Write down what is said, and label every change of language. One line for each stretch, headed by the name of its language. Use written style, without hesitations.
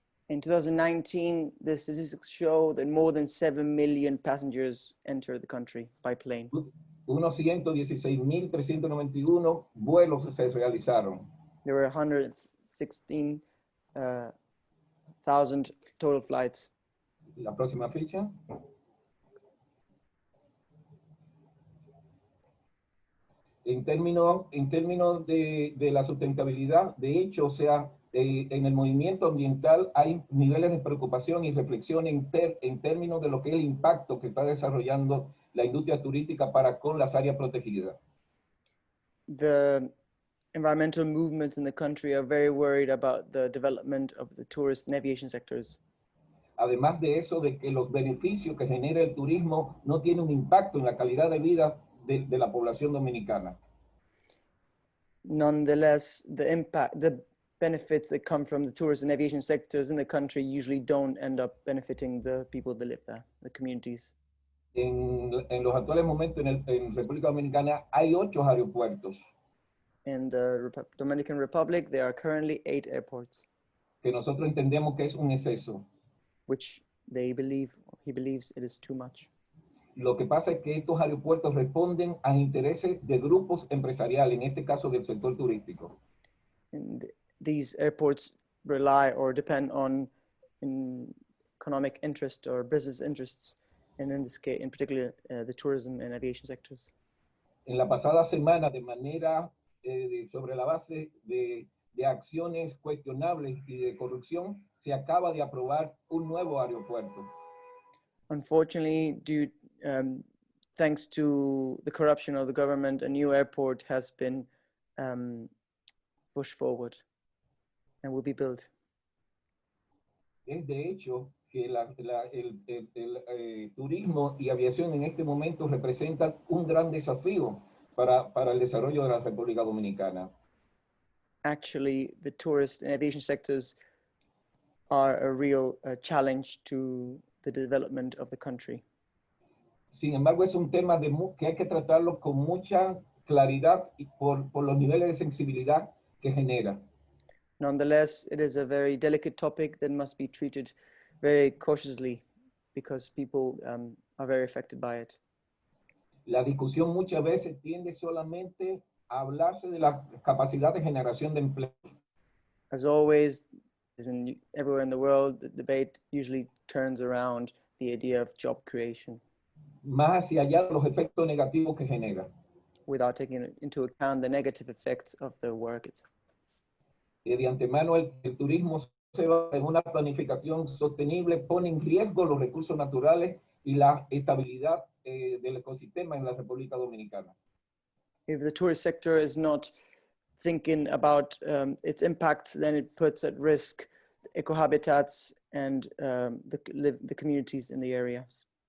English: In 2019, the statistics show that more than 7 million passengers entered the country by plane.
Spanish: Unos 116.391 vuelos se realizaron.
English: There were 116,000 total flights.
Spanish: La próxima ficha. En términos de la sustentabilidad, de hecho, o sea, en el movimiento ambiental hay niveles de preocupación y reflexión en términos de lo que es el impacto que está desarrollando la industria turística para con las áreas protegidas.
English: The environmental movements in the country are very worried about the development of the tourist and aviation sectors.
Spanish: Además de eso, de que los beneficios que genera el turismo no tienen un impacto en la calidad de vida de la población dominicana.
English: Nonetheless, the benefits that come from the tourist and aviation sectors in the country usually don't end up benefiting the people that live there, the communities.
Spanish: En los actuales momentos en República Dominicana hay 8 aeropuertos.
English: In the Dominican Republic, there are currently 8 airports.
Spanish: Que nosotros entendemos que es un exceso.
English: Which he believes it is too much.
Spanish: Lo que pasa es que estos aeropuertos responden a intereses de grupos empresariales, en este caso del sector turístico.
English: And these airports rely or depend on economic interest or business interests, and in this case, in particular, the tourism and aviation sectors.
Spanish: En la pasada semana, de manera sobre la base de acciones cuestionables y de corrupción, se acaba de aprobar un nuevo aeropuerto.
English: Unfortunately, thanks to the corruption of the government, a new airport has been pushed forward and will be built.
Spanish: Es de hecho que el turismo y aviación en este momento representan un gran desafío para el desarrollo de la República Dominicana.
English: Actually, the tourist and aviation sectors are a real challenge to the development of the country.
Spanish: Sin embargo, es un tema que hay que tratarlo con mucha claridad y por los niveles de sensibilidad que genera.
English: Nonetheless, it is a very delicate topic that must be treated very cautiously because people are very affected by it.
Spanish: La discusión muchas veces tiende solamente a hablarse de la capacidad de generación de empleo.
English: As always, as in everywhere in the world, the debate usually turns around the idea of job creation,
Spanish: Más hacia allá de los efectos negativos que genera.
English: without taking into account the negative effects of the work itself.
Spanish: De antemano, el turismo se va en una planificación sostenible, pone en riesgo los recursos naturales y la estabilidad del ecosistema en la República Dominicana.
English: If the tourist sector is not thinking about its impacts, then it puts at risk ecohabitats and the communities in the areas.